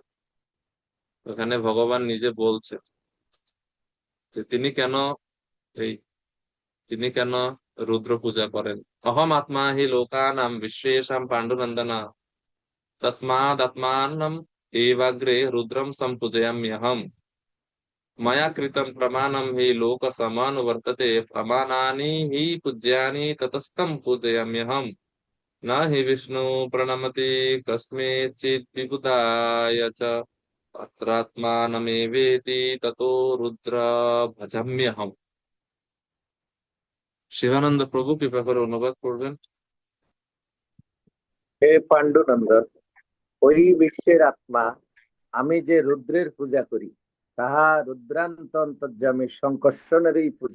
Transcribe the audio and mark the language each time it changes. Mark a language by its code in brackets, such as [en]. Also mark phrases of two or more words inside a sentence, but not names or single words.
[bn] ওখানে ভগবান নিজে বলছেন যে এই তিনি কেন রুদ্র পূজা করেন। [sa] অহম আত্মা হি লোকানাম বিশ্বেশাম পাণ্ডুনন্দনা তস্মাদ আত্মানম এবাগ্রে রুদ্রম সম্পূজয়াম্যহম मया कृतं प्रमाणं हि लोकसमानुवर्तते प्रमाणानि हि पूज्यानि ततस्तं पूजयाम्यहम् न हि विष्णु प्रणमति कस्मेचित् विबुधाय च अत्रात्मानमेवेति ततो रुद्र भजम्यहम्। [bn] শিবানন্দ প্রভু কৃপা করে অনুবাদ করবেন। হে পাণ্ডুনন্দন, ওই বিশ্বের আত্মা আমি যে রুদ্রের পূজা করি তাহা রুদ্রান্ত অন্তর্যামী সংকর্ষণেরই পূজা।